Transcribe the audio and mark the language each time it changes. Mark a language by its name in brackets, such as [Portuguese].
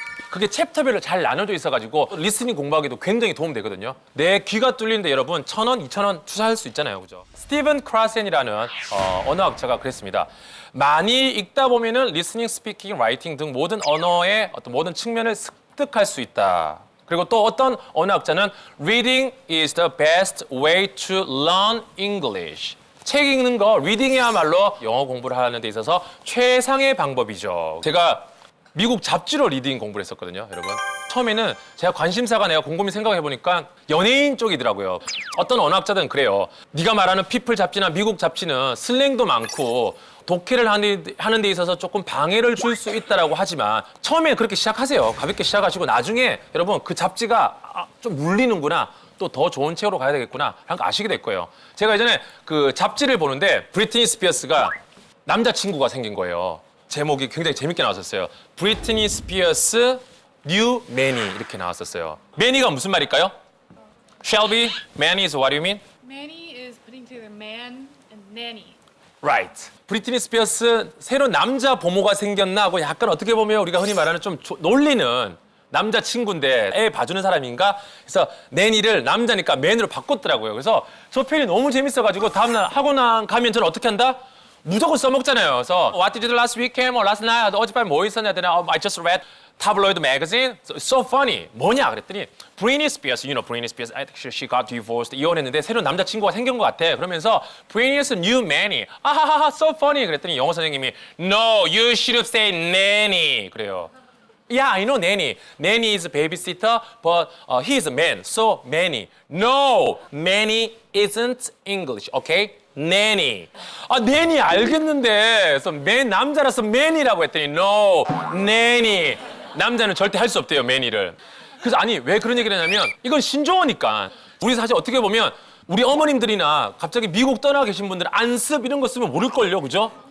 [Korean] 그게 챕터별로 잘 나눠져 있어가지고 리스닝 공부하기도 굉장히 도움되거든요. 내 귀가 뚫리는데 여러분 1,000원, 2,000원 투자할 수 있잖아요, 그죠? 스티븐 크라센이라는 언어학자가 그랬습니다. 많이 읽다 보면은 리스닝, 스피킹, 라이팅 등 모든 언어의 어떤 모든 측면을 습득할 수 있다. 그리고 또 어떤 언어학자는 [English] Reading is the best way to learn English. [Korean] 책 읽는 거, 리딩이야말로 영어 공부를 하는 데 있어서 최상의 방법이죠. 제가 미국 잡지로 리딩 공부를 했었거든요, 여러분. 처음에는 제가 관심사가 내가 곰곰이 생각해보니까 연예인 쪽이더라고요. 어떤 언어학자들은 그래요. 네가 말하는 피플 잡지나 미국 잡지는 슬랭도 많고 독해를 하는 데 있어서 조금 방해를 줄 수 있다라고 하지만 처음에 그렇게 시작하세요. 가볍게 시작하시고 나중에 여러분 그 잡지가 좀 물리는구나. 또 더 좋은 책으로 가야 되겠구나 하는 거 아시게 될 거예요. 제가 예전에 그 잡지를 보는데 브리트니 스피어스가 남자친구가 생긴 거예요. 제목이 굉장히 재밌게 나왔었어요. 브리트니 스피어스 뉴 매니 이렇게 나왔었어요. 매니가 무슨 말일까요? [English] Shelby, manny is what do you mean? Manny is putting together man and nanny. Right. [Korean] 브리트니 스피어스 새로운 남자 보모가 생겼나 하고 약간 어떻게 보면 우리가 흔히 말하는 좀 놀리는 남자 친구인데 애 봐주는 사람인가? 그래서 내니를 남자니까 맨으로 바꿨더라고요. 그래서 저 표현이 너무 재밌어가지고 다음날 학원 가면 저는 어떻게 한다? 무조건 써먹잖아요. 그래서 [English] What did you do last weekend or last night? [Korean] 어젯밤에 뭐 있었냐? [English] I just read tabloid magazine. So funny. [Korean] 뭐냐? 그랬더니 [English] Britney Spears, you know Britney Spears. I think she got divorced. [Korean] 이혼했는데 새로운 남자친구가 생긴 것 같아. [English] 그러면서 Britney's new manny. 아하하하, so funny. [Korean] 그랬더니 영어 선생님이 [English] No, you should have said nanny. [Korean] 그래요. [English] Yeah, I know nanny. Nanny is a babysitter, but he is a man, so manny. No, manny isn't English, okay? nanny. nanny [Korean] 알겠는데. 그래서 남자라서 man이라고 했더니 [English] no, nanny. [Korean] 남자는 절대 할 수 없대요, man이를. 그래서 아니 왜 그런 얘기를 하냐면 이건 신조어니까. 우리 사실 어떻게 보면 우리 어머님들이나 갑자기 미국 떠나 계신 분들은 안습 이런 거 쓰면 모를걸요, 그죠?